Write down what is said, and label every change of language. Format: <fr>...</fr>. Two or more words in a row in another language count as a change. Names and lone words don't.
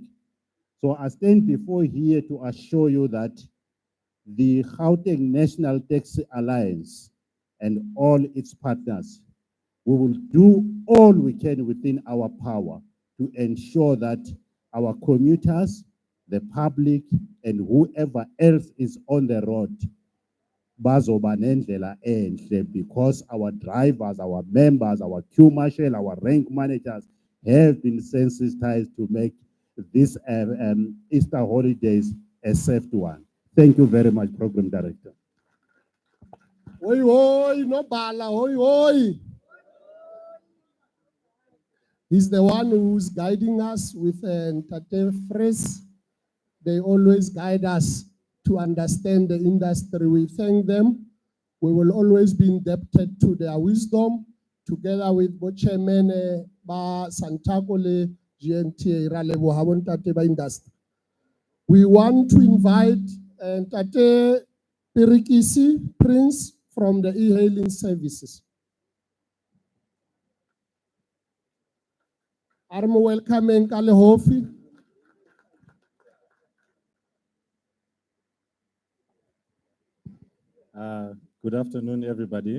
<en>So I stand before here to assure you that the Gauteng National Taxi Alliance and all its partners, we will do all we can within our power to ensure that our commuters, the public, and whoever else is on the road</en> <zu>bazoba nendlela enhle,</zu> <en>because our drivers, our members, our queue marshal, our rank managers have been sensitized to make this Easter holidays a safe one. Thank you very much, Program Director. Hoi hoi, no bala, hoi hoi. He's the one who's guiding us with Ntate Fres. They always guide us to understand the industry. We thank them. We will always be indebted to their wisdom, together with both chairman</en> <st>ba Santaco le GNTA ra leboha bo ntate ba industry.</st> <en>We want to invite Ntate Pirikisi Prince from the e-hailing services.</en> <st>Are mo welcoming ka lehofi.</st> <en>Good afternoon, everybody.</en>